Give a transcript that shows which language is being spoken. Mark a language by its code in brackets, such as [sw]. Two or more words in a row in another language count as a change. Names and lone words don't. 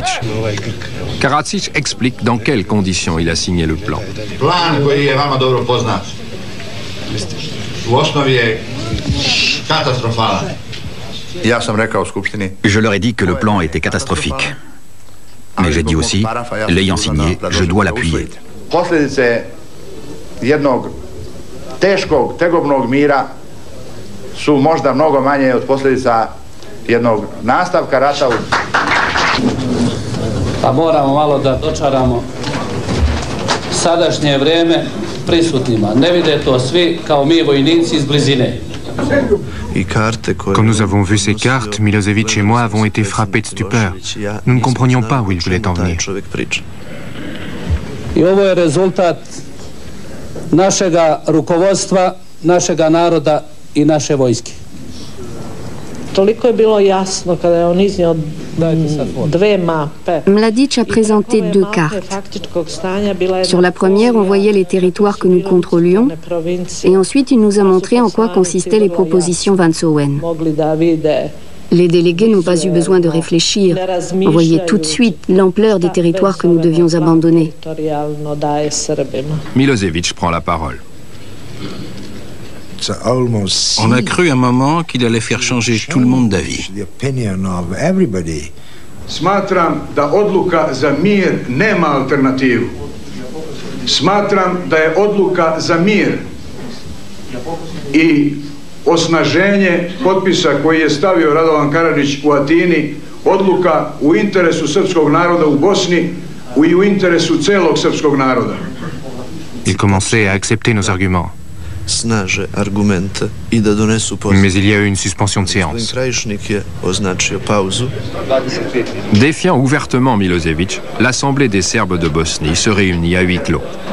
[fr] Karadzic explique dans quelles conditions il a signé le plan. Je leur ai dit que le plan était catastrophique. Mais j'ai dit aussi, l'ayant signé, je dois l'appuyer. [sr] tegobnog mira su možda mnogo manje od posljedica jednog nastavka rata. Pa moramo malo da dočaramo sadašnje vreme prisutnima. Ne vide to svi kao mi vojnici iz blizine. [fr] Quand nous avons vu ces cartes, Milosevic et moi avons été frappés de stupeur. Nous ne comprenions pas où il voulait en venir. [sr] I ovo je rezultat našega rukovodstva, našega naroda I naše vojske. Toliko je bilo jasno kada je on iznio dve mape. [fr] Mladić a présenté deux cartes. Sur la première, on voyait les territoires que nous contrôlions, et ensuite il nous a montré en quoi consistaient les propositions Vance-Owen. Les délégués n'ont pas eu besoin de réfléchir. On voyait tout de suite l'ampleur des territoires que nous devions abandonner. Milosevic prend la parole. On a cru un moment qu'il allait faire changer tout le monde d'avis. [sr] Smatram da odluka za mir nema alternativu. Smatram da je odluka za mir I osnaženje potpisa koji je stavio Radovan Karadžić u Atini, odluka u interesu srpskog naroda u Bosni I u interesu celog srpskog naroda. [fr] Il commençait à accepter nos arguments. Mais il y a eu une suspension de séance. Défiant ouvertement Milosevic, l'Assemblée des Serbes de Bosnie se réunit à huis clos.